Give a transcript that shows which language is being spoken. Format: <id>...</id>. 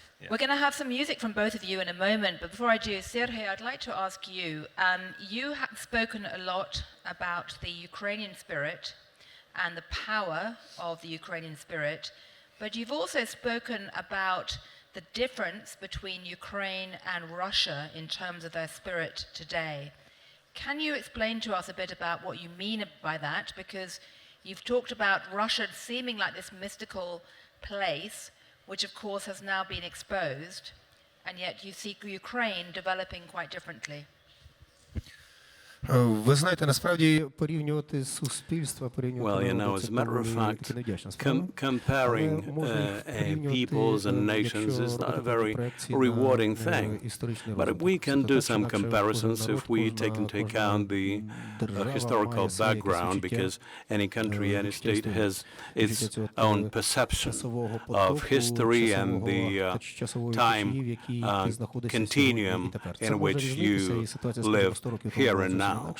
<en>We're going to have some music from both of you in a moment, but before I do, Serhiy, I'd like to ask you, you have spoken a lot about the Ukrainian spirit and the power of the Ukrainian spirit, but you've also spoken about the difference between Ukraine and Russia in terms of their spirit today. Can you explain to us a bit about what you mean by that? Because you've talked about Russia seeming like this mystical place, which of course has now been exposed, and yet you see Ukraine developing quite differently.</en> <uk>Ви знаєте, насправді порівнювати суспільства, порівнювати</uk> <en>Well, as a matter of fact, comparing peoples and nations is not a very rewarding thing. But we can do some comparisons if we take into account the historical background, because any country, any state has its own perception of history and the time continuum in which you live here and now.</en>